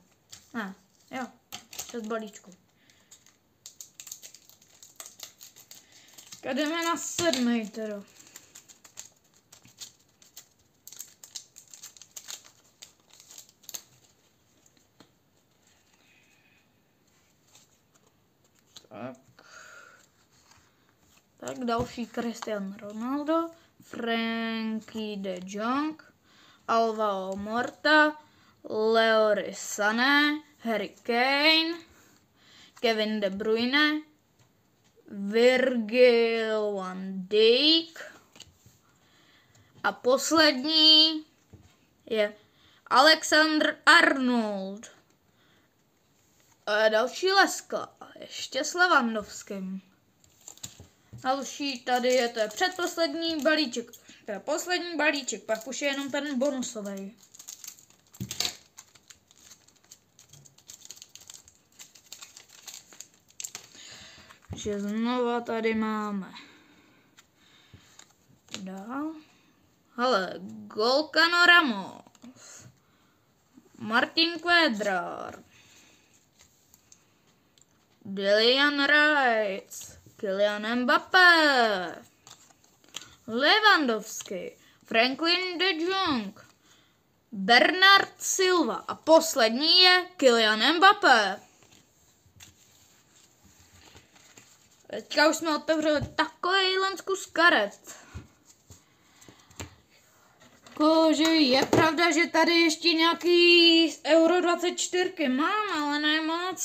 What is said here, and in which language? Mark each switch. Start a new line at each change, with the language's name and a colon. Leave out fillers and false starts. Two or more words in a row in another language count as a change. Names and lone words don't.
Czech: Ne, jo, 6 balíčků. Jdeme na 7. teda. Tak další Cristiano Ronaldo, Frankie de Jong, Alvaro Morta, Leroy Sané, Harry Kane, Kevin De Bruyne, Virgil van Dijk a poslední je Alexander Arnold. A další leska, ještě s Lewandowským. Další tady je to předposlední balíček, teda poslední balíček, pak už je jenom ten bonusový. Takže znova tady máme dál. Hele, Golkano Ramos, Martin Quadrar, Declan Rice, Kylian Mbappé, Lewandowski, Franklin de Jong, Bernard Silva a poslední je Kylian Mbappé. Teďka už jsme otevřeli takový kus karet. Že je pravda, že tady ještě nějaký Euro 24 mám, ale ne moc.